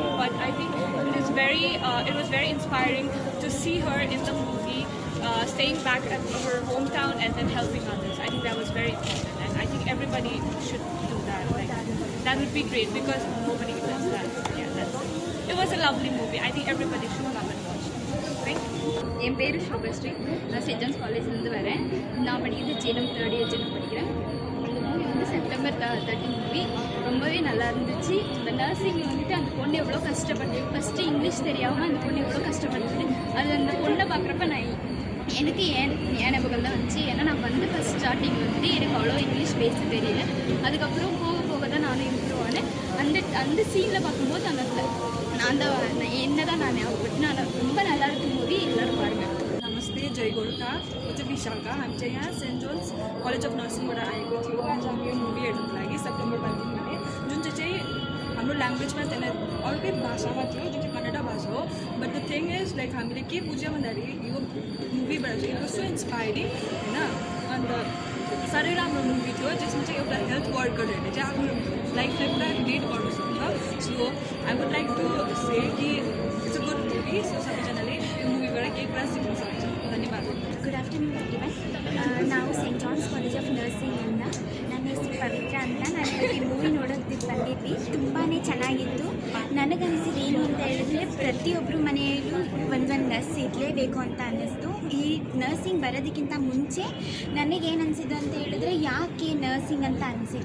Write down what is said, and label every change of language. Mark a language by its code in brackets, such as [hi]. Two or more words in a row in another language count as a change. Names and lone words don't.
[en] But I think it was very inspiring to see her in the movie staying back at her hometown and then helping others. I think that was very important, and I think everybody should do that. Like that would be great because nobody does that. Yeah, it was a lovely movie. I think everybody should come and watch it. Thank you. [ta] என் பேர் சுபஸ்ரீ. நான் சென்ட் ஜான்ஸ் காலேஜ்லேருந்து வரேன். நான் படிக்கிறது ஜேஎம் [en] 3rd year [ta] ஜேஎம் படிக்கிறேன். அந்த மூவி வந்து செப்டம்பர் 13 மூவி ரொம்பவே நல்லா இருந்துச்சு. இந்த நர்சிங்கில் வந்துட்டு அந்த பொண்ணு எவ்வளோ கஷ்டப்பட்டு [en] first English [ta] தெரியாமல் அந்த பொண்ணு எவ்வளோ கஷ்டப்பட்டு அது அந்த பொண்ணை பார்க்குறப்ப எனக்கு ஏன் ஞாபகம் தான் வந்துச்சு. ஏன்னா நான் வந்து [en] first starting [ta] வந்துட்டு எனக்கு அவ்வளோ இங்கிலீஷ் பேச தெரியல. அதுக்கப்புறம் போக தான் நானும் இம்ப்ரூவ் ஆனேன். அந்த சீனில் பார்க்கும்போது என்ன தான் நான் ஞாபகப்பட்டு நான் ரொம்ப நல்லா இருக்கும் மூவி எல்லோரும் பாருங்கள். [ne] नमस्ते, जय गोरखा. म चाहिँ विशाखा. हामी चाहिँ यहाँ सेन्ट जोन्स कलेज अफ नर्सिङबाट आएको थियो. आज हामी यो मुभी हेर्नुको लागि सेप्टेम्बर 13 जुन चाहिँ हाम्रो ल्याङ्ग्वेजमा त्यसलाई अर्कै भाषामा थियो, जुन चाहिँ कन्नडा भाषा हो. [en] but the thing is like [ne] हामीले के बुझ्यौँ भन्दाखेरि यो मुभीबाट चाहिँ [en] it was so inspiring [ne] होइन. अन्त साह्रै राम्रो मुभी थियो जसमा चाहिँ एउटा [en] health workers [ne] चाहिँ आफ्नो लाइफलाई पुरा रिलेट गर्नु सक्छ. [en] so I would like to say कि it's a good movie. [ne] सो सबैजनाले यो मुभीबाट केही कुरा सिक्न सक्छ. धन्यवाद. [en] good afternoon everyone. [kn] ನಾವು ಸೆಂಟ್ ಜಾನ್ಸ್ ಕಾಲೇಜ್ ಆಫ್ ನರ್ಸಿಂಗಿಂದ. ನನ್ನ ಹೆಸರು ಪವಿತ್ರ ಅಂತ. ನಾನು ಈ ಮೂವಿ ನೋಡೋಕ್ಕೆ ಬಂದಿದ್ವಿ. ತುಂಬಾ ಚೆನ್ನಾಗಿತ್ತು. ನನಗನಿಸಿದ್ದು ಏನು ಅಂತ ಹೇಳಿದ್ರೆ ಪ್ರತಿಯೊಬ್ಬರು ಮನೆಯಲ್ಲೂ ಒಂದೊಂದು ನರ್ಸ್ ಇರಲೇಬೇಕು ಅಂತ ಅನ್ನಿಸ್ತು. ಈ ನರ್ಸಿಂಗ್ ಬರೋದಕ್ಕಿಂತ ಮುಂಚೆ ನನಗೇನು ಅನಿಸಿದ್ದು ಅಂತ ಹೇಳಿದ್ರೆ ಯಾಕೆ ನರ್ಸಿಂಗ್ ಅಂತ ಅನಿಸಿತ್ತು.